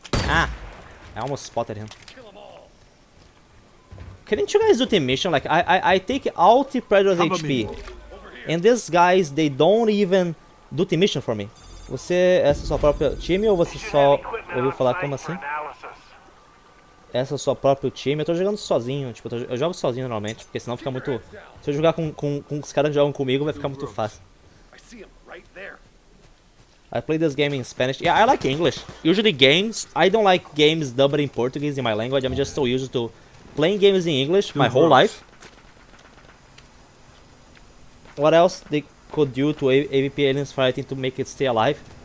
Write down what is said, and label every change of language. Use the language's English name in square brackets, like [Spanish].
[English] Ah, I almost spotted him. Couldn't you guys do the mission? Like I take all the Predator's HP, and these guys they don't even do the mission for me. [Portuguese] Você essa é sua própria time ou você só ouviu falar como assim? Essa é o seu próprio time? Eu tô jogando sozinho, tipo, eu jogo sozinho normalmente, porque senão fica muito. Se eu jogar com os caras que jogam comigo vai ficar muito fácil. [English] I play this game in Spanish. Yeah, I like English. Usually games, I don't like games dubbed in Portuguese in my language. I'm just so used to playing games in English my whole life. What else they could do to AVP Aliens Fireteam to make it stay alive?